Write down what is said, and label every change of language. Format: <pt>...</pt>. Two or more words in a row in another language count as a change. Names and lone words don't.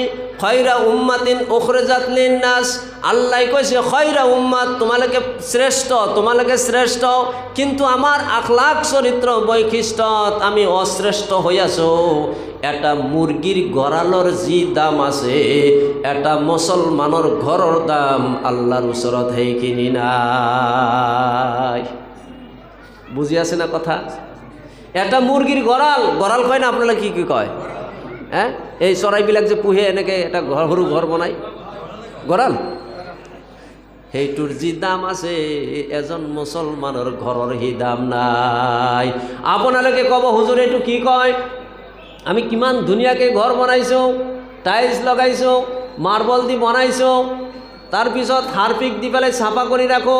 <ar>خير أمة أخرجت للناس,</ar> <bn>আল্লাহ কইছে</bn> <ar>خير أمة,</ar> <bn>তোমালোকে শ্রেষ্ঠ, তোমালোকে শ্রেষ্ঠ, কিন্তু আমার আখলাক চরিত্র বৈশিষ্ট্যত আমি অশ্রেষ্ঠ হইয়াছো। এটা মুরগির গড়ালর যি দাম আছে এটা মুসলমানের ঘরের দাম আল্লাহর ওচৰত সেইখিনি নাই। বুঝি আছে না কথা? এটা মুরগির গড়াল, গড়াল কয় না আপনারা কি কি কয়?</bn> <as>হ্যাঁ, এই চৰাইবিলাক যে পুহে এনেকে এটা সৰু ঘৰ বনাই, গড়াল, সেইটোৰ যি দাম আছে এজন মুছলমানৰ ঘৰৰ সেই দাম নাই। আপোনালোকে ক'ব হুজুৰ এইটো কি কয়? আমি কিমান ধুনীয়াকৈ ঘৰ বনাইছোঁ, টাইলছ লগাইছোঁ, মাৰ্বল দি বনাইছোঁ, তাৰপিছত হাৰপিক দি পেলাই চাফা কৰি ৰাখোঁ।</as>